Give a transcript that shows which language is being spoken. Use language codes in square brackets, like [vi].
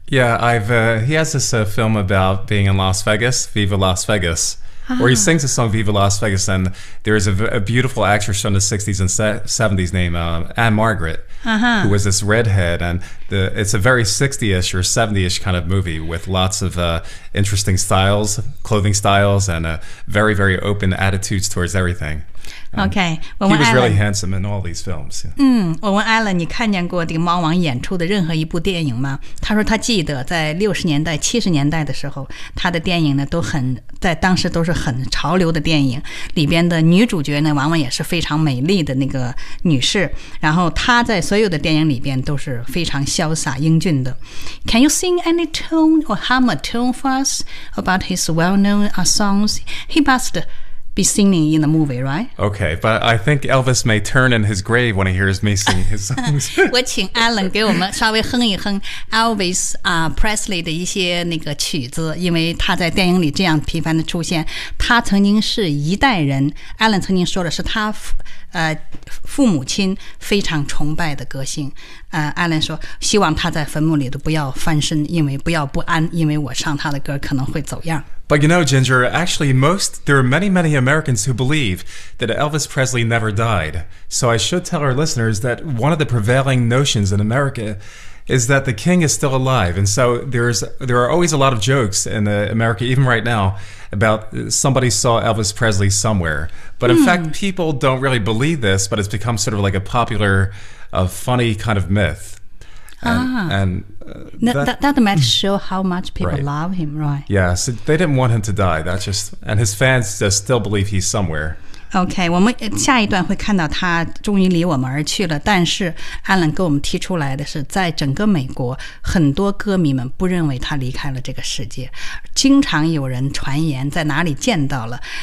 [en] Yeah, he has this film about being in Las Vegas, Viva Las Vegas,、where he sings the song Viva Las Vegas, and there is a beautiful actress from the 60s and 70s named Anne Margaret,、who was this redhead, and it's a very 60-ish or 70-ish kind of movie with lots of、interesting styles, clothing styles, and a very, very open attitudes towards everything. Okay, he was really handsome in all these films.、 [zh] 我问 Alan, 你看见过这个猫王演出的任何一部电影吗？他说他记得在60年代、70年代的时候，他的电影呢都很在当时都是很潮流的电影，里边的女主角呢往往也是非常美丽的那个女士。然后他在所有的电影里边都是非常潇洒英俊的。 [en] Can you sing any tune or hum a tune for us about his well-known songs? He must. Be singing in the movie, right? Okay, but I think Elvis may turn in his grave when he hears me sing his songs. [zh] 我请 Alan 给我们稍微哼一哼 Elvis、Presley 的一些那个曲子，因为他在电影里这样频繁的出现。他曾经是一代人 ，Alan 曾经说的是他、父母亲非常崇拜的歌星。 Alan 说希望他在坟墓里都不要翻身，因为不要不安，因为我唱他的歌可能会走样。 [en] But you know, Ginger, actually there are many, many Americans who believe that Elvis Presley never died. So I should tell our listeners that one of the prevailing notions in America is that the king is still alive. And so there are always a lot of jokes in America, even right now, about somebody saw Elvis Presley somewhere. But in fact, people don't really believe this, but it's become sort of like a popular, funny kind of myth. That might show how much people love him, right? Yeah, so they didn't want him to die. That's just, and his fans just still believe he's somewhere. [zh] Okay, 我们下一段会看到他终于离我们而去了。但是 Alan 给我们提出来的是，在整个美国，很多歌迷们不认为他离开了这个世界。经常有人传言在哪里见到了。